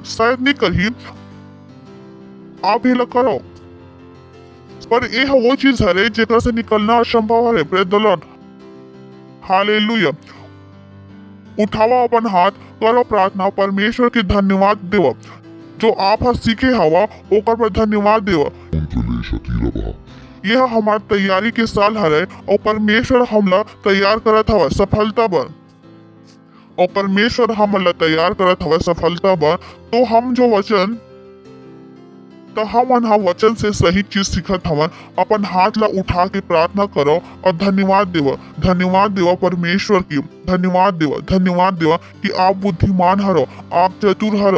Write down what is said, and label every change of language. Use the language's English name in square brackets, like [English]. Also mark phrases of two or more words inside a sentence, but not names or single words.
[Chhattisgarhi] शायद नहीं कर ही आप ये करो पर ये वो चीज है जेकर से निकलना असंभव है। [English] Praise the Lord हालेलुया। [Chhattisgarhi] उठावा अपन हाथ, करो प्रार्थना, परमेश्वर के धन्यवाद देव। जो आप हा सीखे हवा ओकर पर धन्यवाद देव। उनके शकीला बहा यह हमार तैयारी के साल हरे और परमेश्वर हमला तैयार करत हवा सफलता बर। और परमेश्वर हमला तैयार करत हवा सफलता बर। तो हम जो वचन तो हमन हा वचन से सही चीज सीखत हवन। अपन हाथ ला उठा के प्रार्थना करो और धन्यवाद देव परमेश्वर की। धन्यवाद देव कि आप बुद्धिमान हरो, आप चतुर हरो।